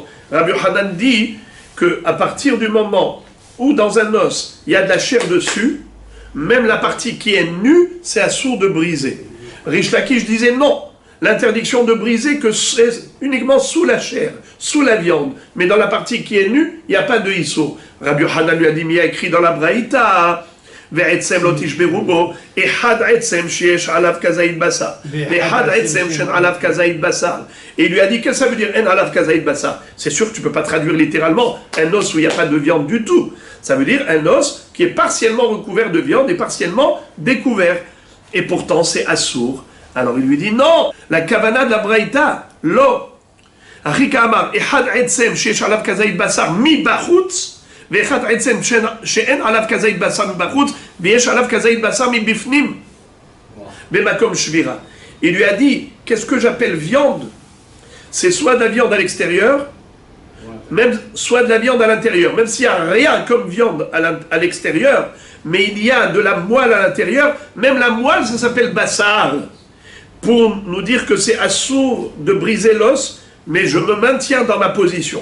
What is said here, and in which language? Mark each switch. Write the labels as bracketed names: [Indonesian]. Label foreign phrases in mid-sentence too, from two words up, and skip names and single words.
[French] Rabbi Yochanan dit qu'à partir du moment où dans un os, il y a de la chair dessus, même la partie qui est nue, c'est assourd de briser. Rish Lakish disait non, l'interdiction de briser que c'est uniquement sous la chair, sous la viande, mais dans la partie qui est nue, il n'y a pas de issour. Rabbi Yochanan lui a dit, mais il y a écrit dans la Braïta, [Hebrew] ועצם לא תשברו בו, אחד עצם שיש עליו כזית בשר, ואחד עצם שאין עליו כזית בשר. [French] Et il lui a dit, qu'est-ce que ça veut dire, [Hebrew] אין עליו כזית בשר? [French] C'est sûr que tu ne peux pas traduire littéralement un os où il n'y a pas de viande du tout. Ça veut dire un os qui est partiellement recouvert de viande et partiellement découvert. Et pourtant, c'est assourd. Alors il lui dit, non, la kavana de la braïta, lo. [Hebrew] הכי קאמר, אחד עצם שיש עליו כזית בשר מבחוץ, ואחד עצם שאין עליו כזית בשר מבחוץ, ויש עליו כזית בשר מבפנים, במקום שבירה. [French] Il lui a dit, qu'est-ce que j'appelle viande? C'est soit de la viande à l'extérieur, même soit de la viande à l'intérieur. Même s'il n'y a rien comme viande à l'extérieur, mais il y a de la moelle à l'intérieur, même la moelle, ça s'appelle bassar. Pour nous dire que c'est assourd de briser l'os, mais je me maintiens dans ma position.